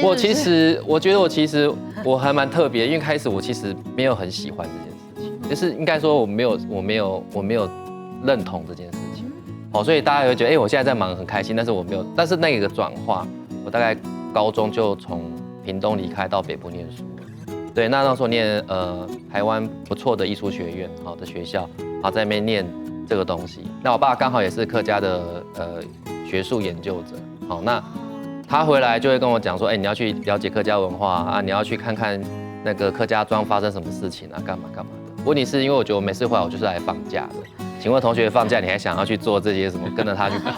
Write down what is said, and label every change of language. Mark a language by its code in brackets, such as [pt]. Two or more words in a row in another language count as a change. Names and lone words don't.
[zh] 我覺得我還蠻特別，因為開始我其實沒有很喜歡這件事情，就是應該說我沒有認同這件事情，好，所以大家會覺得，我現在在忙很開心，但是那個轉化，我大概高中就從屏東離開到北部念書，對，那時候念台灣不錯的藝術學院，好的學校，好在那邊念這個東西。那我爸剛好也是客家的學術研究者，好，那他回来就会跟我讲说，哎，你要去了解客家文化啊，你要去看看那个客家庄发生什么事情啊，干嘛干嘛的。问题是因为我觉得我每次回来我就是来放假的，请问同学放假你还想要去做这些什么，跟着他去跑？